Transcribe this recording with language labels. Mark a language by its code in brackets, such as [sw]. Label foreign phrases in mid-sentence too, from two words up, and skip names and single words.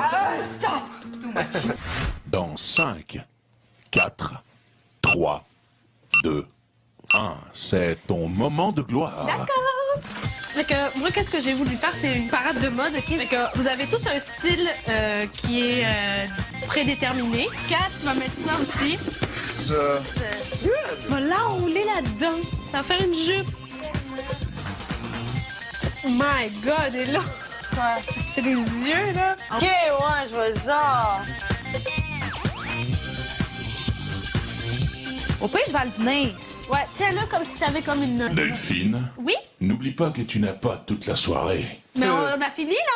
[fr] Dans 5, 4, 3, 2, 1, c'est ton moment de gloire. Fait que moi, qu'est-ce que j'ai voulu faire? C'est une parade de mode, OK? Fait que vous avez tous un style qui est prédéterminé. Cass, tu vas mettre ça aussi. Ça. On va l'enrouler là-dedans. Ça va faire une jupe. [en] Oh my God, [fr] et là... Quoi? C'est des yeux, là. OK, ouais, je vois genre... Au pire, je vais le tenir. Ouais, tiens-le comme si t'avais comme une... Delphine, Oui? n'oublie pas que tu n'as pas toute la soirée. Mais on a fini, là.